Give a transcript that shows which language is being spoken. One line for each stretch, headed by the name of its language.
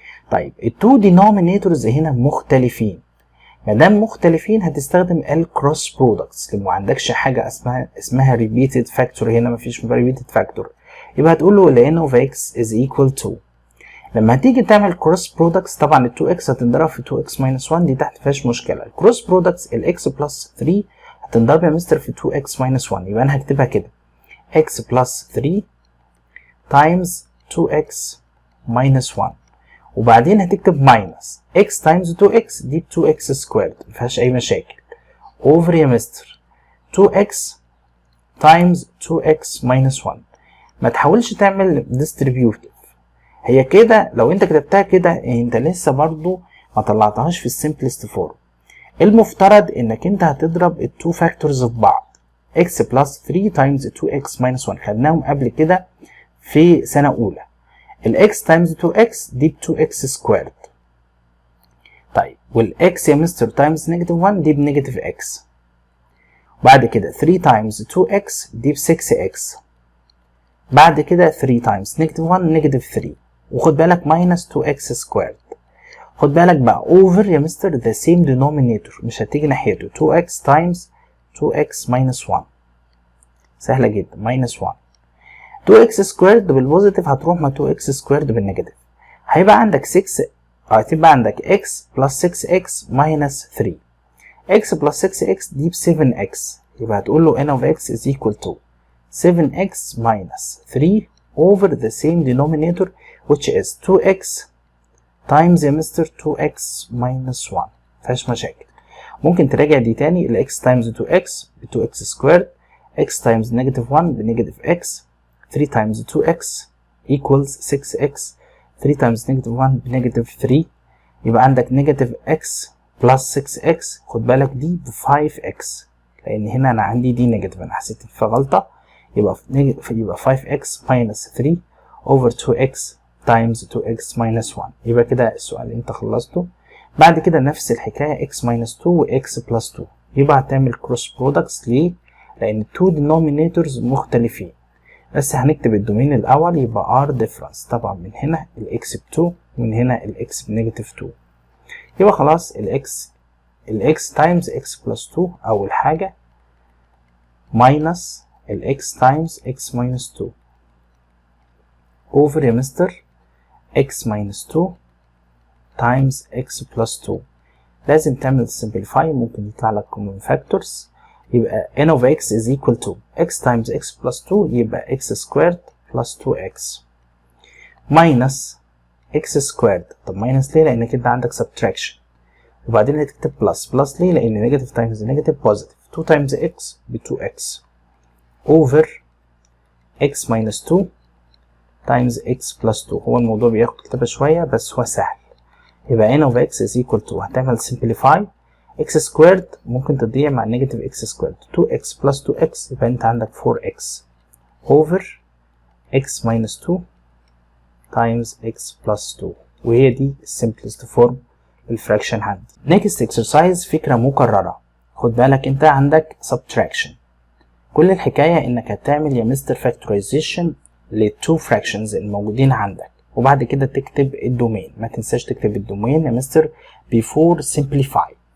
Arabic: طيب التو denominators هنا مختلفين، ما دام مختلفين هتستخدم ال cross products، لما ما عندكش حاجه اسمها repeated factor، هنا مفيش repeated factor، يبقى هتقول له ال n of x is equal to. لما هتيجي تعمل cross products طبعا ال 2x هتنضرب في 2x minus 1 دي تحت مفيهاش مشكله. ال cross products ال x plus 3 هتنضرب يا مستر في 2x minus 1، يبقى انا هكتبها كده x plus 3 times 2x minus 1، وبعدين هتكتب minus x times 2x دي ب 2x squared مفيهاش اي مشاكل over يا مستر 2x times 2x minus 1. ما تحاولش تعمل distributive، هي كده لو انت كتبتها كده انت لسه برضو ما طلعتهاش في السمبلست فورم. المفترض انك انت هتضرب التو فاكتورز في بعض، x plus 3 times 2x minus 1 خدناهم قبل كده في سنة اولى.
English: ال x times 2x دي ب 2x squared. طيب وال x يا مستر times negative 1 دي ب negative x.
Arabic: بعد كده 3 times 2x دي ب 6x. بعد كده 3 times negative 1 negative 3. وخد بالك minus 2x squared. خد بالك بقى over يا مستر the same denominator مش هتيجي ناحيته 2x times 2x minus 1. سهلة جدا minus 1. 2x squared بالبوزيتيف هتروح مع 2x squared بالنيجاتيف. هيبقى عندك 6 هتبقى عندك x plus 6x minus 3.
English: x plus 6x دي ب 7x، يبقى هتقول له n of x is equal to 7x minus 3 over the same denominator which is 2x times يا mister 2x minus 1.
Arabic: مفيهاش مشاكل. ممكن تراجع دي تاني ال x times 2x ب 2x squared، x times negative 1 ب negative x، 3 times 2x equals 6x، 3 times negative 1 ب negative 3، يبقى عندك negative x plus 6x. خد بالك دي ب 5x لأن هنا أنا عندي دي negative، أنا حسيت في غلطة، يبقى 5x minus 3 over 2x times 2x minus 1. يبقى كده السؤال انت خلصته. بعد كده نفس الحكاية x minus 2 و x plus 2، يبقى هتعمل cross products. ليه؟ لأن two denominators مختلفين، بس هنكتب الدومين الأول يبقى r difference. طبعا من هنا ال x ب 2 ومن هنا ال x ب negative 2، يبقى خلاص ال x times x plus 2 أول حاجة minus ال x times x minus 2 over يا مستر x minus 2 times x plus 2. لازم تعمل simplify، ممكن يطلع لك common factors، يبقى n of x is equal to x times x plus 2 يبقى x squared plus 2x minus x squared. طب minus ليه؟ لأن كده عندك subtraction، وبعدين هتكتب plus ليه؟ لأن negative times negative positive 2 times x ب 2x over x minus 2 times x plus 2. هو الموضوع بياخد كتابة شوية بس هو سهل. يبقى n of x is equal to هتعمل simplify x squared ممكن تضيع مع negative x squared 2x plus 2x يبقى انت عندك 4x over x minus 2 times x plus 2، وهي دي simplest form الفراكشن عندي. next exercise فكرة مكررة. خد بالك انت عندك subtraction، كل الحكاية انك هتعمل يا مستر factorization للتو fractions الموجودين عندك، وبعد كده تكتب الدومين. ما تنساش تكتب الدومين يا مستر before simplify.